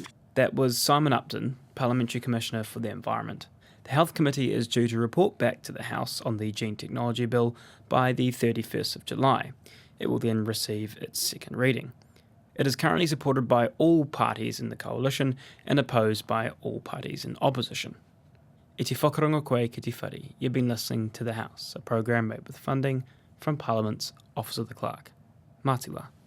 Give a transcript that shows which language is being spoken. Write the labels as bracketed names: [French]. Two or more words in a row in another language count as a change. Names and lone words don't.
[English] That was Simon Upton, Parliamentary Commissioner for the Environment. The Health Committee is due to report back to the House on the Gene Technology Bill by the 31st of July. It will then receive its second reading. It is currently supported by all parties in the coalition and opposed by all parties in opposition. [Māori] E te whakarongo koe ki te whare. [English] You've been listening to The House, a program made with funding from Parliament's Office of the Clerk. [Māori] Mātua.